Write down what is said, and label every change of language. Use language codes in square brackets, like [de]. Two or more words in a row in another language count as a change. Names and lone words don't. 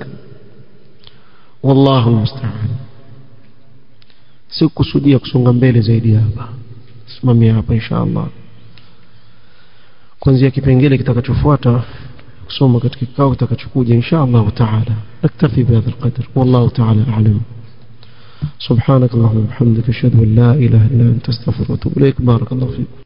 [ar] والله المستعان. [sw] Sikusudia kusonga mbele zaidi hapa. Simamia hapa inshallah. Kuanzia kipengele kitakachofuata kusoma katika kikao kitakachokuja [ar] إن شاء الله تعالى. نكتفي بهذا القدر. والله تعالى أعلم. سبحانك اللهم وبحمدك اشهد ان لا اله الا انت استغفرك واتوب اليك. بارك الله فيك.